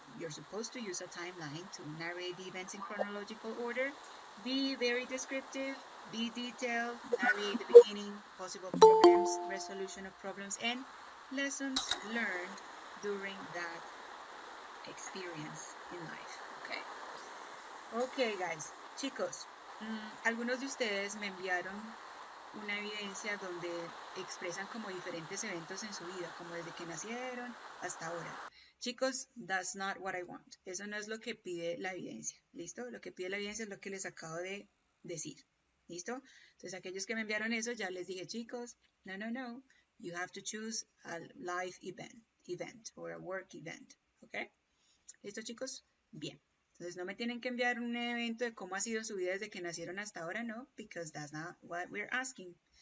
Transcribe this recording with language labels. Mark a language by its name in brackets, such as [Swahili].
[English] You're supposed to use a timeline to narrate the events in chronological order. Be very descriptive, be detailed, narrate the beginning, possible problems, resolution of problems, and lessons learned during that experience in life. Okay. Okay, guys. [Spanish] Chicos, algunos de ustedes me enviaron una evidencia donde expresan como diferentes eventos en su vida, como desde que nacieron hasta ahora. [English] Chicos, that's not what I want. [Spanish] Eso no es lo que pide la evidencia. ¿Listo? Lo que pide la evidencia es lo que les acabo de decir. ¿Listo? Entonces, aquellos que me enviaron eso, ya les dije, chicos, no. [English] You have to choose a live event or a work event. [Spanish] ¿Ok? ¿Listo, chicos? Bien. Entonces no me tienen que enviar un evento de cómo ha sido su vida desde que nacieron hasta ahora, no, [English] because that's not what we're asking.